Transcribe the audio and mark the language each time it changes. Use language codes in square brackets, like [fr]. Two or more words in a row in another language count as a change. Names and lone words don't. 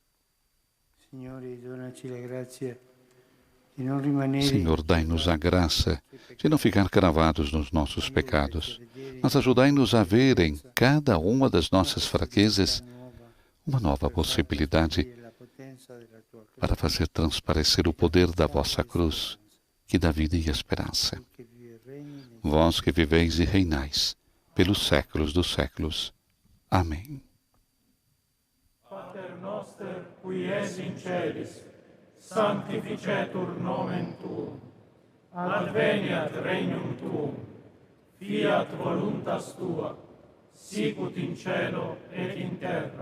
[pt] Senhor, dai-nos a graça de não ficar cravados nos nossos pecados, mas ajudai-nos a ver em cada uma das nossas fraquezas uma nova possibilidade para fazer transparecer o poder da vossa cruz, que dá vida e esperança. Vós que viveis e reinais pelos séculos dos séculos. Amém. [la] Pater noster, qui es in celis, sanctificetur nomen tuum, adveniat regnum tuum, fiat voluntas tua, sicut in cielo et in terra.